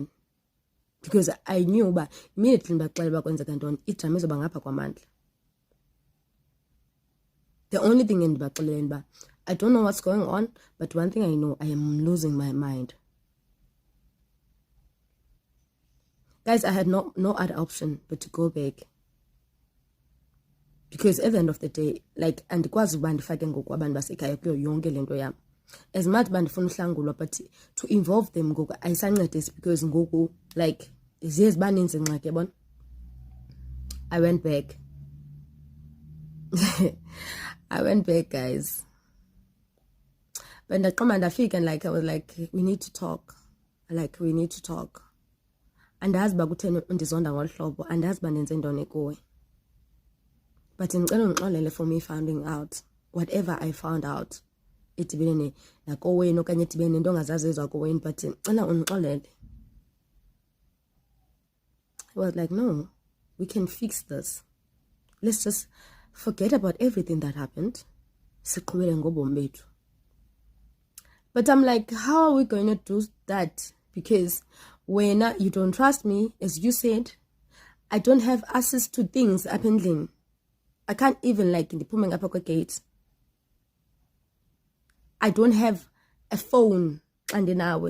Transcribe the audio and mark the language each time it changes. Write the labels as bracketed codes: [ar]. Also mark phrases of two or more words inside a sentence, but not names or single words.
[en] Because I knew [xh] ba immediately baxela bakwenzeka ntoni idrama izoba ngapha kwamandla. [en] The only thing [xh] endibaxeleni ba [en] I don't know what's going on, but one thing I know, I am losing my mind. Guys, I had no other option but to go back. Because at the end of the day, like, [xh] andikwazi uba ndifake ngoku abantu basekhaya kuyo yonke lento yam. [en] As much [xh] bandifuna uhlangulwa, [en] but to involve them [xh] ngoku ayisancedisi because ngoku, like, ziye zibaninzi ingxaki yabona. [en] I went back. I went back, guys. But ndafika and like I was like, we need to talk. Like, we need to talk. [xh] Andazi ba kutheni undizonda ngolu hlobo, andazi ba ndenze ntoni kuwe. [en] But [zu] ngicela ungixolele [en] for me finding out whatever I found out. [xh] Idibene nakowenu okanye idibene nento ongazazi ezakowenu, but [zu] ngicela ungixolele. [en] I was like, no, we can fix this. Let's just forget about everything that happened. [xh] Siqhubele ngobomi bethu. [en] But I'm like, how are we going to do that? Because when you don't trust me, as you said, I don't have access to things apparently. I can't even like in the pulling up a gate. I don't have a phone and an hour.